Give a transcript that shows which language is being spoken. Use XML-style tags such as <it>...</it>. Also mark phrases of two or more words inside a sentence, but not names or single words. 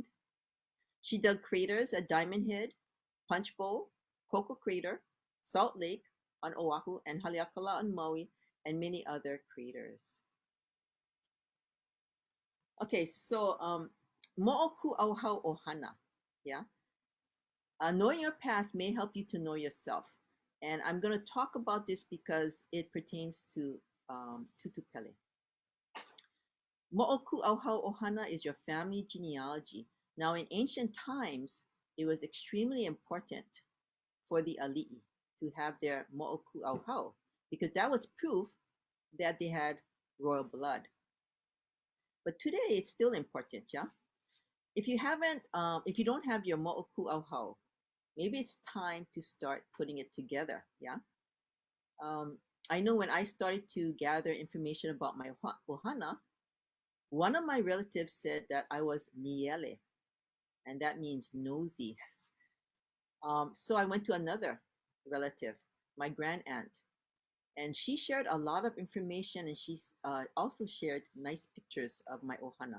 <en>She dug craters at Diamond Head, Punch Bowl, Coco Crater, Salt Lake on Oahu, and Haleakala on Maui, and many other craters. Okay, so</en> <haw>Moʻoku ʻauhau ʻohana,</haw> <en>yeah? Knowing your past may help you to know yourself. And I'm going to talk about this because it pertains to Tutu Pele.</en> <haw>Moʻoku ʻauhau ʻohana</haw> <en>is your family genealogy. Now, in ancient times, it was extremely important for the ali'i to have their</en> <haw>moʻoku ʻauhau</haw> <en>because that was proof that they had royal blood. But today, it's still important, yeah? If you don't have your</en> <haw>moʻoku ʻauhau,</haw> <en>maybe it's time to start putting it together, yeah? I know when I started to gather information about my ʻohana, one of my relatives said that I was niele, and that means nosy. So I went to another relative, my grand aunt, and she shared a lot of information, and she also shared nice pictures of my ʻohana.</en>